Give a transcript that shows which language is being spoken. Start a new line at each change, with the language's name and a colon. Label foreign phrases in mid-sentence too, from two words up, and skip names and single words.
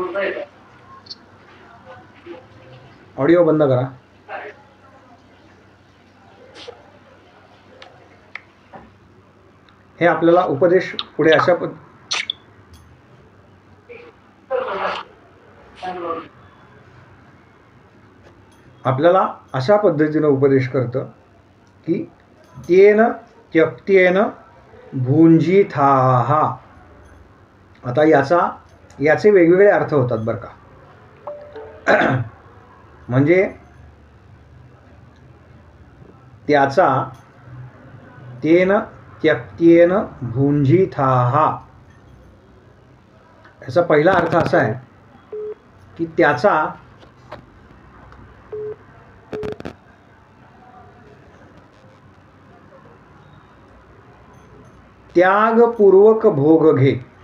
Marathi: ऑडिओ बंद करा, हे आपल्याला उपदेश पुढे अशा आपल्याला अशा पद्धतीनं उपदेश करतं की
Sanskrit: तेन त्यक्तेन भुंजिथाः.
Marathi: आता याचे वेगवेगळे अर्थ होतात बरं का. म्हणजे त्याचा
Sanskrit: तेन त्यक्तेन भुंजिथाः
Marathi: याचा पहिला अर्थ असा आहे की त्याचा त्यागपूर्वक भोग घे.